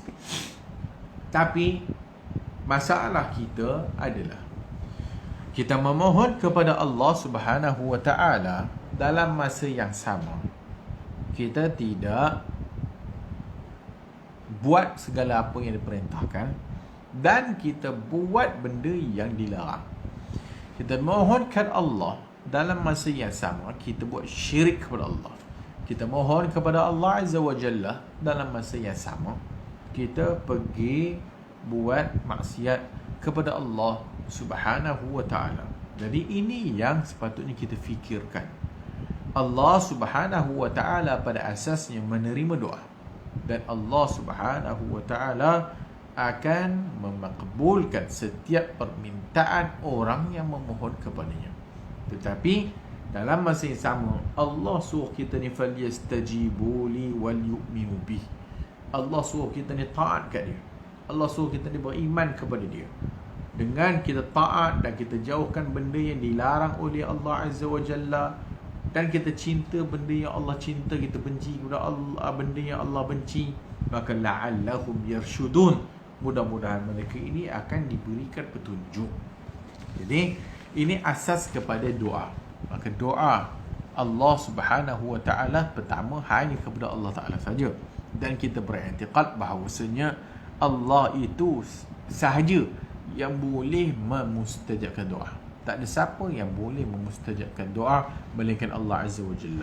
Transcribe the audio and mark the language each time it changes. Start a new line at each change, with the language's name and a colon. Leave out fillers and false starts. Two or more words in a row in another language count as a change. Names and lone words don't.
Malay: Tapi masalah kita adalah kita memohon kepada Allah
Arabic: سبحانه وتعالى
Malay: dalam masa yang sama kita tidak buat segala apa yang diperintahkan dan kita buat benda yang dilarang. Kita mohonkan Allah, dalam masa yang sama kita buat syirik kepada Allah. Kita mohon kepada Allah
Arabic: عز وجل,
Malay: dalam masa yang sama kita pergi buat maksiat kepada Allah
Arabic: سبحانه وتعالى.
Malay: Jadi ini yang sepatutnya kita fikirkan. Allah
Arabic: سبحانه وتعالى
Malay: pada asasnya menerima doa, dan Allah
Arabic: سبحانه وتعالى
Malay: akan memakbulkan setiap permintaan orang yang memohon kepadanya. Tetapi dalam masa yang sama, Allah suruh kita ni
Arabic: فليستجيبوا لي وليؤمنوا به.
Malay: Allah suruh kita ni taat kat dia. Allah suruh kita ni beriman kepada dia. Dengan kita taat dan kita jauhkan benda yang dilarang oleh Allah
Arabic: عز وجل,
Malay: dan kita cinta benda yang Allah cinta, kita benci kepada Allah benda yang Allah benci, maka
Arabic: لعلهم يرشدون,
Malay: mudah-mudahan mereka ini akan diberikan petunjuk. Jadi ini asas kepada doa. Maka doa Allah
Arabic: سبحانه وتعالى
Malay: pertama hanya kepada Allah Ta'ala saja, dan kita beriktikad bahawasanya Allah itu sahaja yang boleh memustajabkan doa. Tak ada siapa yang boleh memustajabkan doa melainkan Allah
Arabic: عز وجل.